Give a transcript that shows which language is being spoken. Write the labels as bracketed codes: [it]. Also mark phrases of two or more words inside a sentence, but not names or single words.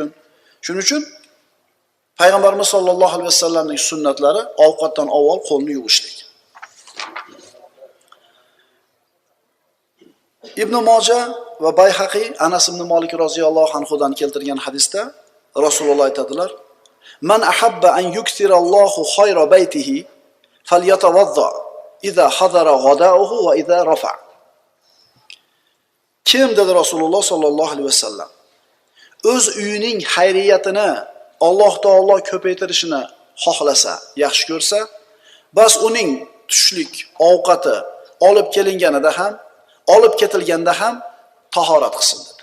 [uz] Shuning uchun Payg'ambarimiz [ar] صلى الله عليه وسلم [uz] sunnatlari ovqatdan avval qo'lni yuvishlik. Ibn Moja va Bayhaqi Anas ibn Malik [ar] رضي الله عنه [uz] keltirgan hadisda Rasululloh aytadilar: [ar] "من أحب أن يكثر الله خير بيته فليتوضأ إذا حضر غداؤه وإذا رفع." [uz] Kim dedi Rasululloh [ar] صلى الله عليه وسلم, [uz] o'z uyining xayriyatini Alloh taolo ko'paytirishini xohlasa, yaxshi ko'rsa, bas uning tushlik ovqati olib kelinganida ham, olib ketilganda ham tahorat qilsin dedi.